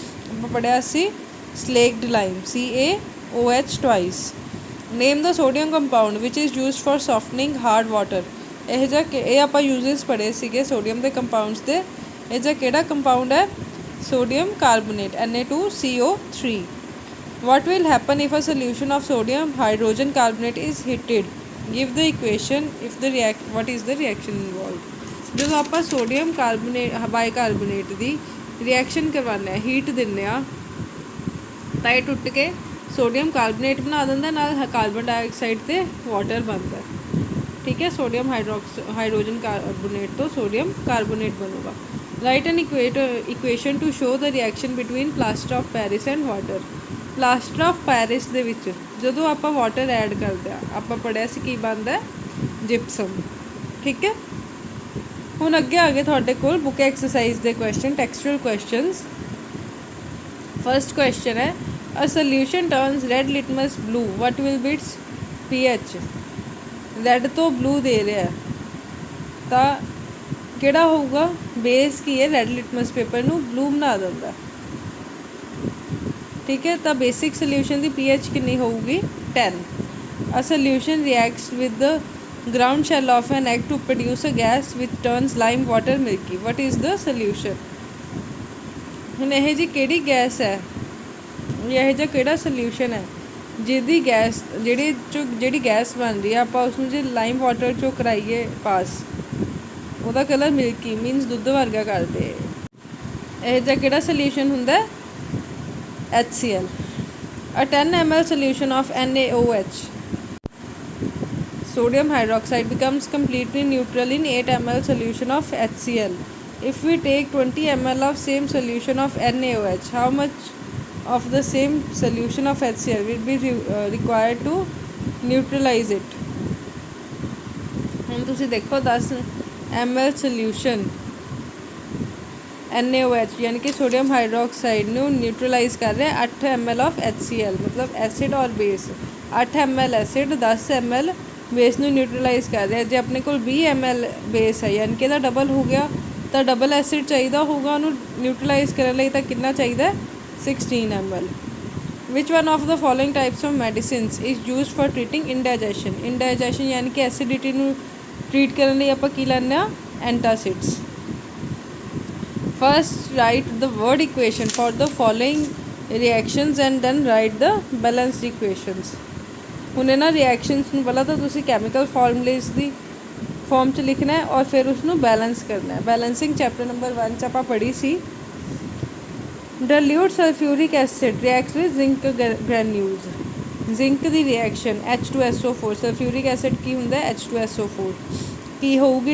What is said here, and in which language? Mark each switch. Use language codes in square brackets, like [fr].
[pa] ਆਪਾਂ ਪੜ੍ਹਿਆ ਸੀ ਸਲੇਕਡ Lime, CaOH twice. [en] Name the sodium compound which is used for softening hard water. [pa] ਇਹ ਜਿਹਾ ਇਹ ਆਪਾਂ ਯੂਜ਼ਸ ਪੜ੍ਹੇ ਸੀਗੇ ਸੋਡੀਅਮ ਦੇ ਕੰਪਾਊਂਡਸ ਦੇ। ਇਹ ਜਿਹਾ ਕਿਹੜਾ ਕੰਪਾਊਂਡ ਹੈ? Sodium carbonate, Na2CO3। [en] What will happen if a solution of sodium hydrogen carbonate is heated? Give the equation if the what is the reaction involved? [pa] ਜਦੋਂ ਆਪਾਂ ਸੋਡੀਅਮ ਬਾਈਕਾਰਬੋਨੇਟ ਦੀ ਰਿਐਕਸ਼ਨ ਕਰਵਾਉਂਦੇ ਹਾਂ, ਹੀਟ ਦਿੰਦੇ ਹਾਂ, ਤਾਂ ਇਹ ਟੁੱਟ ਕੇ ਸੋਡੀਅਮ ਕਾਰਬੋਨੇਟ ਬਣਾ ਦਿੰਦਾ, ਨਾਲ ਕਾਰਬਨ ਡਾਈਆਕਸਾਈਡ ਅਤੇ ਵਾਟਰ ਬਣਦਾ। ਠੀਕ ਹੈ, ਸੋਡੀਅਮ ਹਾਈਡਰੋਜਨ ਕਾਰਬੋਨੇਟ ਤੋਂ ਸੋਡੀਅਮ ਕਾਰਬੋਨੇਟ ਬਣੂਗਾ। [en] Write an equation to show the reaction between plaster of Paris and water. [pa] Plaster of Paris ਦੇ ਵਿੱਚ ਜਦੋਂ ਆਪਾਂ ਵਾਟਰ ਐਡ ਕਰਦੇ ਹਾਂ, ਆਪਾਂ ਪੜ੍ਹਿਆ ਸੀ ਕੀ ਬਣਦਾ? ਜਿਪਸਮ। ਠੀਕ ਹੈ, ਹੁਣ ਅੱਗੇ ਆ ਗਏ ਤੁਹਾਡੇ ਕੋਲ ਬੁੱਕ ਐਕਸਰਸਾਈਜ਼ ਦੇ ਕੁਐਸਚਨ, ਟੈਕਸਚੁਅਲ ਕੁਐਸਚਨਸ। ਫਸਟ ਕੁਐਸਚਨ ਹੈ [en] A solution turns red litmus blue. What will be its pH? [pa] Red ਤੋਂ ਬਲੂ ਦੇ ਰਿਹਾ ਤਾਂ ਕਿਹੜਾ ਹੋਊਗਾ? ਬੇਸ ਕੀ ਹੈ? ਰੈਡ ਲਿਟਮਸ ਪੇਪਰ ਨੂੰ ਬਲੂ ਬਣਾ ਦਿੰਦਾ। ਠੀਕ ਹੈ, ਤਾਂ ਬੇਸਿਕ ਸੋਲਿਊਸ਼ਨ ਦੀ pH ਕਿੰਨੀ ਹੋਊਗੀ? 10। [en] A solution reacts with the ground shell of an egg to produce a gas which turns lime water milky. What is the solution? [pa] ਹੁਣ ਇਹ ਜੀ ਕਿਹੜੀ ਗੈਸ ਹੈ? ਇਹੋ ਜਿਹਾ ਕਿਹੜਾ ਸੋਲਿਊਸ਼ਨ ਹੈ ਜਿਹਦੀ ਗੈਸ ਜਿਹੜੀ ਗੈਸ ਬਣ ਰਹੀ ਹੈ ਆਪਾਂ ਉਸਨੂੰ ਜੇ ਲਾਈਮ ਵਾਟਰ 'ਚੋਂ ਕਰਾਈਏ ਪਾਸ, ਉਹਦਾ ਕਲਰ ਮਿਲਕੀ ਮੀਨਸ ਦੁੱਧ ਵਰਗਾ ਕਰਦੇ। ਇਹੋ ਜਿਹਾ ਕਿਹੜਾ ਸੋਲਿਊਸ਼ਨ ਹੁੰਦਾ? HCl। [en] A 10 ml solution of NaOH, sodium hydroxide, becomes completely neutral in 8 ml solution of HCl. If we take 20 ml of same solution of NaOH, how much of the same solution of HCl will be required to neutralize it? [pa] ਹੁਣ ਤੁਸੀਂ ਦੇਖੋ 10 ml solution NaOH ਯਾਨੀ ਕਿ sodium hydroxide ਨੂੰ neutralise ਕਰ ਰਿਹਾ 8 ml of HCl, ਮਤਲਬ acid ਔਰ base. 8 ml acid 10 ml base ਨੂੰ ਨਿਊਟਰਲਾਈਜ਼ ਕਰ ਰਿਹਾ। ਜੇ ਆਪਣੇ ਕੋਲ 20 ml ਬੇਸ ਹੈ ਯਾਨੀ ਕਿ ਇਹਦਾ ਡਬਲ ਹੋ ਗਿਆ, ਤਾਂ ਡਬਲ ਐਸਿਡ ਚਾਹੀਦਾ ਹੋਊਗਾ ਉਹਨੂੰ ਨਿਊਟਰਲਾਈਜ਼ ਕਰਨ ਲਈ, ਤਾਂ ਕਿੰਨਾ ਚਾਹੀਦਾ? [en] 16 ml. Which one of the following types of medicines is used for treating indigestion? [pa] Indigestion [hi] यानी कि [pa] एसिडिटी ਨੂੰ ट्रीट ਕਰਨ ਲਈ ਆਪਾਂ ਕੀ ਲੈਂਦੇ ਹਾਂ? [en] Antacids. First write the word equation for the following reactions and then write the balanced equations. [pa] ਹੁਣ ਇਹਨਾਂ ਰਿਐਕਸ਼ਨਸ ਨੂੰ ਪਹਿਲਾਂ ਤਾਂ ਤੁਸੀਂ ਕੈਮੀਕਲ ਫਾਰਮੂਲੇਸ ਦੀ ਫਾਰਮ 'ਚ ਲਿਖਣਾ ਹੈ ਔਰ ਫਿਰ ਉਸਨੂੰ ਬੈਲੈਂਸ ਕਰਨਾ ਹੈ। ਬੈਲੈਂਸਿੰਗ ਚੈਪਟਰ ਨੰਬਰ 1 'ਚ ਆਪਾਂ ਪੜ੍ਹੀ ਸੀ। [en] Dilute sulfuric acid reacts with zinc granules. [pa] Zinc ਦੀ reaction H2SO4, sulphuric acid ਕੀ ਹੁੰਦਾ? H2SO4। ਕੀ ਹੋਊਗੀ?